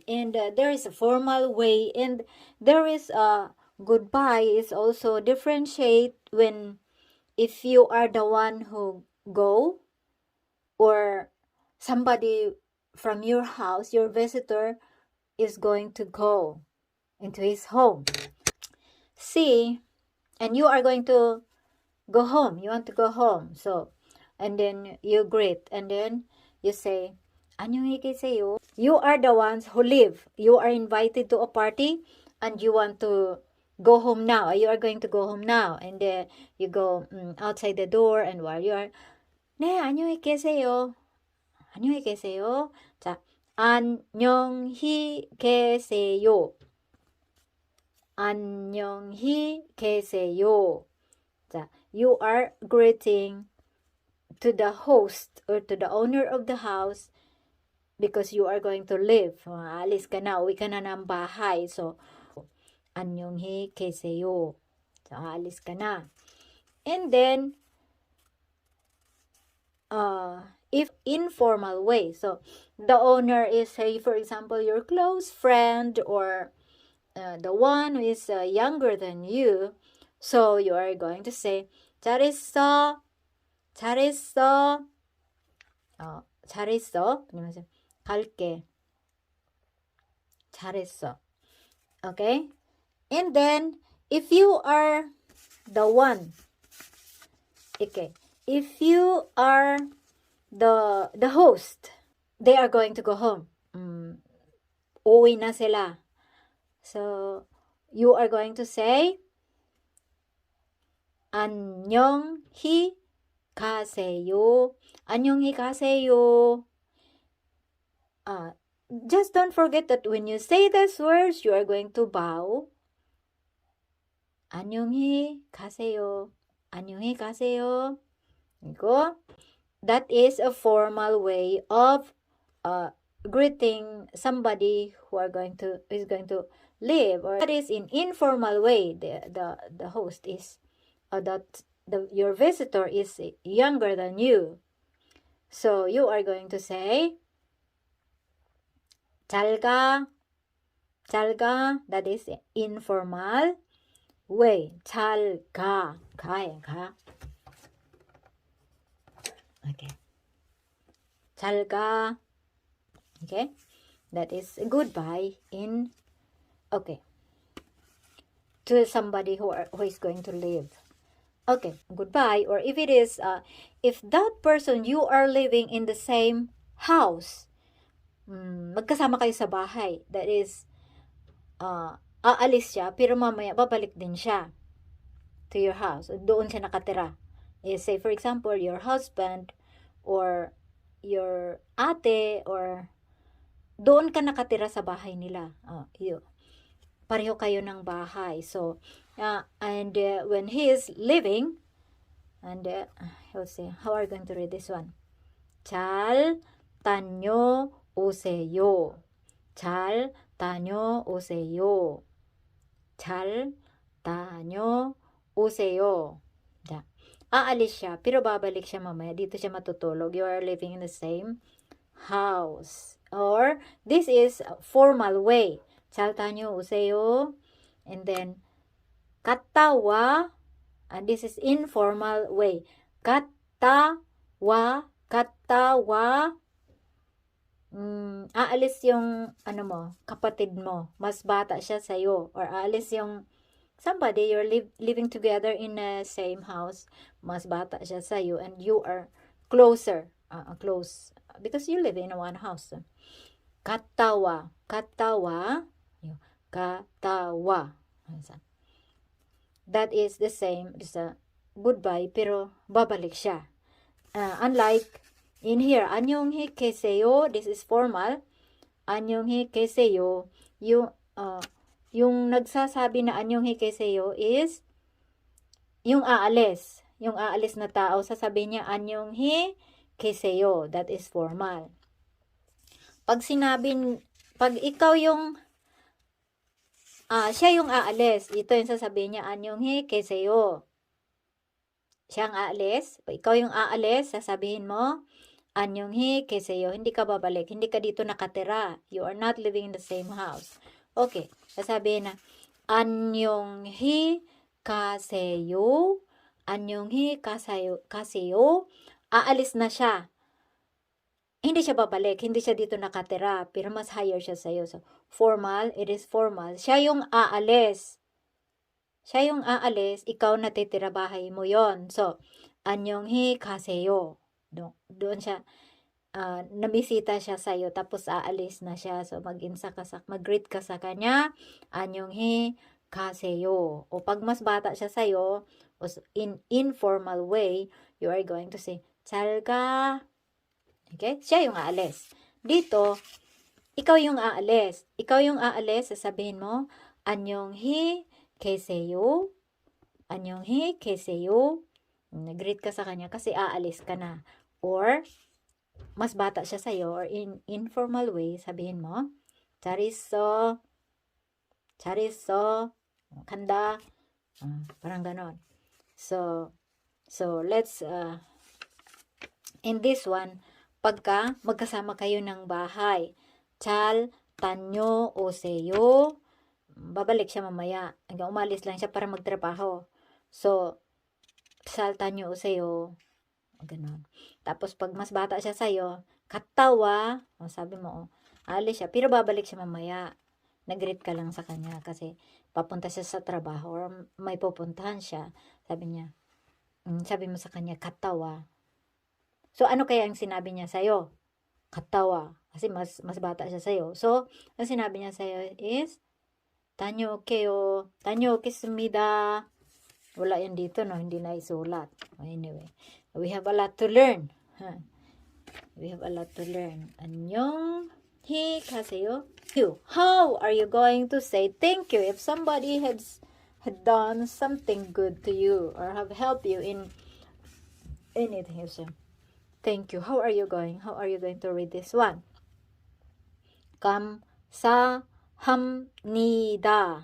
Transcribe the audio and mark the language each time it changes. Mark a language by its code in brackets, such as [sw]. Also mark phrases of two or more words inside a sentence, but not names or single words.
[en] And there is a formal way, and there is a goodbye is also differentiate when if you are the one who go, or somebody from your house, your visitor, is going to go into his home. See, and you are going to go home. You want to go home. So, and then you greet, and then you say, [ko] 안녕히 계세요. [en] You are the ones who live. You are invited to a party, and you want to go home now. You are going to go home now. And then you go outside the door, and while you are, [ko] 네, 안녕히 계세요. 안녕히 계세요. 자, 안녕히 계세요. 안녕히 계세요. 자, [en] you are greeting to the host or to the owner of the house because you are going to live. [tl] Alis ka na, uwi ka na ng bahay. [en] So, [ko] 안녕히 계세요. [tl] So, alis ka na. [en] And then, if informal way, so the owner is, say for example, your close friend, or the one who is younger than you, so you are going to say [ko] 잘했어, 잘했어, 잘했어, 갈게, 잘했어. [en] Okay, and then if you are the one, okay, if you are the host, they are going to go home. [tl] Uwi na sila. [en] So you are going to say [ko] 안녕히 가세요. 안녕히 가세요. [en] Just don't forget that when you say these words, you are going to bow. [ko] 안녕히 가세요. 안녕히 가세요. [en] Go. That is a formal way of greeting somebody is going to leave, or that is in informal way. The host is your visitor is younger than you, so you are going to say 잘가. That is informal way. [ko] 잘가. 가. Okay. 잘가. [en] Okay. That is goodbye in, okay, to somebody who is going to leave. Okay, goodbye. Or if it is, if that person, you are living in the same house, [tl] magkasama kayo sa bahay, [en] that is, [tl] aalis siya, pero mamaya babalik din siya [en] to your house. [tl] Doon siya nakatira. [en] Say, for example, your husband or your ate, or [tl] doon ka nakatira sa bahay nila. Pareho kayo ng bahay. [en] So, and when he is leaving, and let's see, how are you going to read this one? [ko] 잘 다녀오세요. 잘 다녀오세요. 잘 다녀오세요. [en] Yeah. [tl] Aalis siya, pero babalik siya mamaya. Dito siya matutulog. [en] You are living in the same house. Or, this is a formal way. [ko] 잘 다녀오세요. [en] And then, [ko] 갔다 와. [en] And this is informal way. [ko] 갔다 와. [tl] Aalis yung, kapatid mo. Mas bata siya sa'yo. [en] Or [tl] aalis yung [en] somebody, you're living together in the same house. [tl] Mas bata siya sa'yo. [en] And you are closer. Close. Because you live in one house. [ko] 갔다 와. [en] That is the same. It's a goodbye, [tl] pero babalik siya. [en] Unlike in here, [ko] 안녕히 계세요. [en] This is formal. [ko] 안녕히 계세요. [tl] Yung nagsasabi na [ko] 안녕히 계세요 [tl] is yung aalis. Yung aalis na tao, sasabihin niya [ko] 안녕히 계세요. [en] That is formal. [tl] Pag ikaw yung siya yung aalis, ito yung sasabihin niya [ko] 안녕히 계세요. [tl] Siya ang aalis, ikaw yung aalis, sasabihin mo [ko] 안녕히 계세요. [tl] Hindi ka babalik, hindi ka dito nakatira. [en] You are not living in the same house. [tl] Okay, sasabihin na 안녕히 가세요. [ko] 안녕히 가세요. [tl] Aalis na siya. Hindi siya babalik, hindi siya dito nakatira, pero mas higher siya sa'yo. [en] So, formal, it is formal. [tl] Siya yung aalis. Ikaw natitira bahay mo yon. [en] So, [ko] 안녕히 가세요. [tl] Doon siya, nabisita siya sa'yo, tapos aalis na siya. So, mag-greet ka sa kanya, [ko] 안녕히 가세요. [tl] O pag mas bata siya sa'yo, [en] in informal way, you are going to say, [ko] 잘가. [tl] Okay? Siya yung aalis. Dito, ikaw yung aalis. Sasabihin mo, [ko] 안녕히 계세요. 안녕히 계세요. [tl] Nag-greet ka sa kanya kasi aalis ka na. Or, mas bata siya sa'yo, [en] or in informal way, [tl] sabihin mo, [ko] 잘 있어. 간다. [tl] Parang ganon. [en] So let's, in this one, [tl] pagka magkasama kayo ng bahay, [ko] 잘 다녀오세요. [tl] Babalik siya mamaya. Hanggang umalis lang siya para magtrabaho. [en] So, [ko] 잘 다녀오세요. [tl] Ganon. Tapos, pag mas bata siya sa'yo, [ko] 갔다 와. [tl] Sabi mo, alis siya. Pero babalik siya mamaya. Nag-greet ka lang sa kanya kasi papunta siya sa trabaho or may pupuntahan siya. Sabi mo sa kanya, [ko] 갔다 와. [tl] So, ano kaya ang sinabi niya sa'yo? [ko] 갔다 와. [tl] Kasi mas bata siya sa'yo. So, ang sinabi niya sa'yo is, [ko] 다녀올게요. 다녀오겠습니다. [tl] Wala yan dito, no? Hindi na isulat. [en] Anyway, we have a lot to learn. Huh? We have a lot to learn. [ko] 안녕히 가세요. [en] How are you going to say thank you if somebody had done something good to you or have helped you in anything? So, thank you. How are you going to read this one? [ko] 감사합니다.